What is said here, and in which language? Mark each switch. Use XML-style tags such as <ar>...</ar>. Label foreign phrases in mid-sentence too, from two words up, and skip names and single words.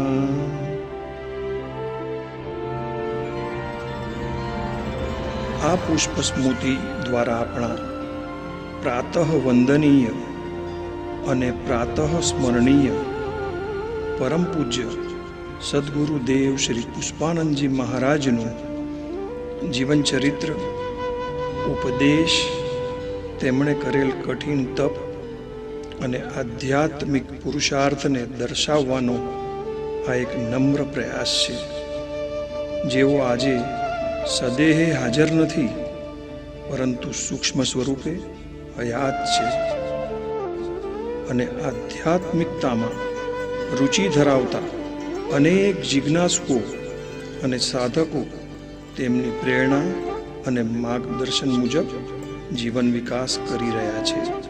<gu>આ પુષ્પસ્મૃતિ દ્વારા અપના પ્રાતઃ વંદનીય અને પ્રાતઃ સ્મરણીય પરમ પૂજ્ય સદ્ગુરુદેવ શ્રી પુષ્પાનંદજી महाराजનું જીવન ચરિત્ર, ઉપદેશ, તેમણે કરેલ કઠિન તપ અને આધ્યાત્મિક પુરુષાર્થને દર્શાવવાનો આ એક નમ્ર પ્રયાસ છે, જેઓ આજે સદેહે હાજર નથી પરંતુ સૂક્ષ્મ સ્વરૂપે હયાત છે અને આધ્યાત્મિકતામાં રુચિ ધરાવતા અનેક જિજ્ઞાસુઓ અને સાધકો તેમની પ્રેરણા અને માર્ગદર્શન મુજબ જીવન વિકાસ કરી રહ્યા છે.</gu>